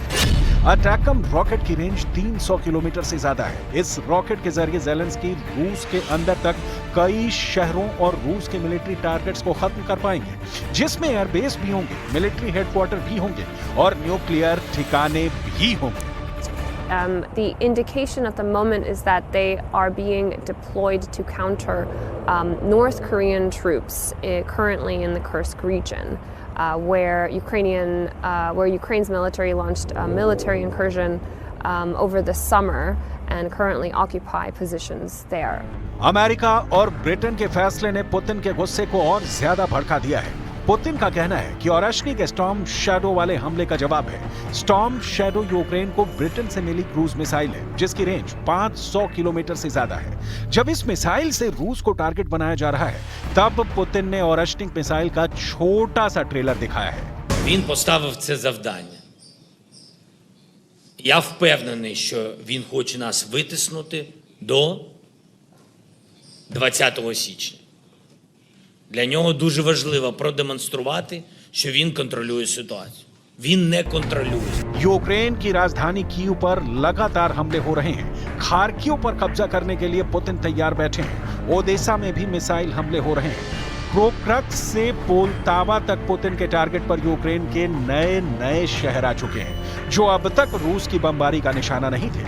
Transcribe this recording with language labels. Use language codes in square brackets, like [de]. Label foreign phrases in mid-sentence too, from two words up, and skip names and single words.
[hi] अटैकम रॉकेट की रेंज 300 किलोमीटर से ज्यादा है। इस रॉकेट के जरिए ज़ेलेंस्की रूस के अंदर तक कई शहरों और रूस के [en] military targets [hi] को खत्म कर पाएंगे, जिसमें एयरबेस भी होंगे, [en] military headquarters [hi] भी होंगे और न्यूक्लियर ठिकाने भी होंगे। [en] The indication at the moment is that they are being deployed to counter North Korean troops currently in the Kursk region, where Ukraine's military launched a military incursion over the summer and currently occupy positions there. [hi] अमेरिका और ब्रिटेन के फैसले ने पुतिन के गुस्से को और ज्यादा भड़का दिया है। पुतिन का कहना है कि ओरेश्निक स्टॉर्म शैडो वाले हमले का जवाब है। स्टॉर्म शैडो यूक्रेन को ब्रिटेन से मिली [en] cruise missile [hi] है, जिसकी रेंज 500 किलोमीटर से ज्यादा है। जब इस मिसाइल से रूस को टारगेट बनाया जा रहा है, तब पुतिन ने ओरेश्निक मिसाइल का छोटा सा ट्रेलर दिखाया है। [uk] Він поставив це завдання. Я впевнений, що він хоче нас витиснути до 20 січня. Для нього дуже важливо продемонструвати, що він контролює ситуацію. Він не контролює. [hi] यूक्रेन की राजधानी कीव पर लगातार हमले हो रहे हैं। खार्किव पर कब्जा करने के लिए पुतिन तैयार बैठे हैं। ओदेसा में भी मिसाइल हमले हो रहे हैं। प्रोक्रक्स से पोलतावा तक पुतिन के टारगेट पर यूक्रेन के नए नए शहर आ चुके हैं, जो अब तक रूस की बमबारी का निशाना नहीं थे।